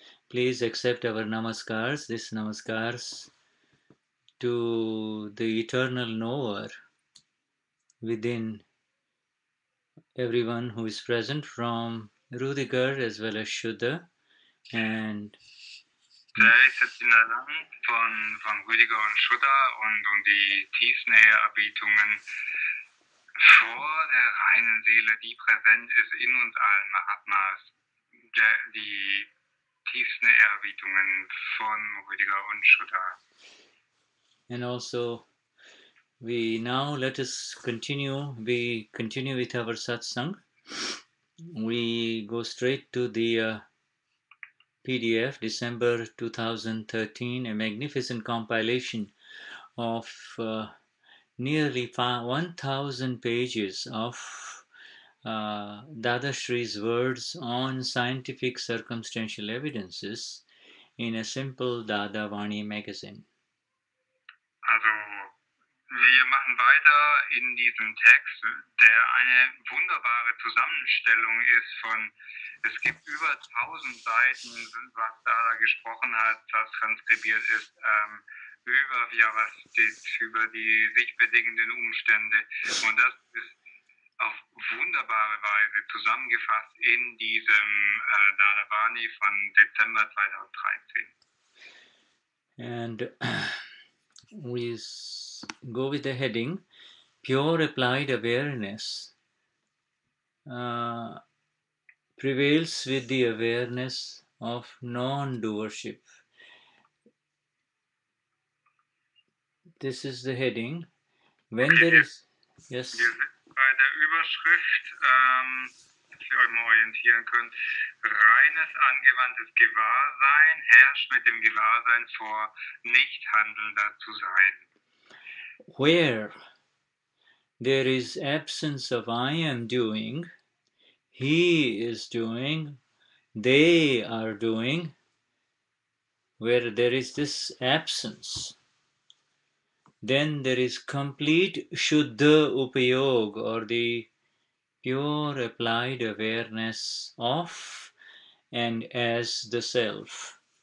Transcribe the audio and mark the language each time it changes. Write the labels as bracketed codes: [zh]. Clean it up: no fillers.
[en] Please accept our namaskars, this namaskars to the eternal knower within everyone who is present, from Ruediger as well as Shuddha. And [de] Jai Satchidanand von Ruediger und Shuddha und die tiefsten Ehrerbietungen vor der reinen Seele, die präsent ist in uns allen Mahatmas. Die tiefsten Ehrerbietungen von Ruediger und Shuddha. [en] And also, let us continue. We continue with our satsang. We go straight to the PDF, December 2013, a magnificent compilation of nearly 1,000 pages of Dadashri's words on scientific circumstantial evidences in a simple Dadavani magazine. [de] Also, wir machen weiter in diesem Text, der eine wunderbare Zusammenstellung ist von, es gibt über 1000 Seiten, was da gesprochen hat, was transkribiert ist, über Vyavasthit, über die sich bedingenden Umstände. Und das ist auf wunderbare Weise zusammengefasst in diesem Dadavani von Dezember 2013. [en] And we go with the heading, Pure Applied Awareness prevails with the awareness of non-doership. This is the heading. When there is, yes. [de] Wir sind bei der Überschrift, dass ihr euch mal orientieren könnt, reines angewandtes Gewahrsein herrscht mit dem Gewahrsein vor Nichthandelnder zu sein. [en] Where there is absence of I am doing, he is doing, they are doing, where there is this absence, then there is complete Shuddha upayoga, or the pure applied awareness of and as the self.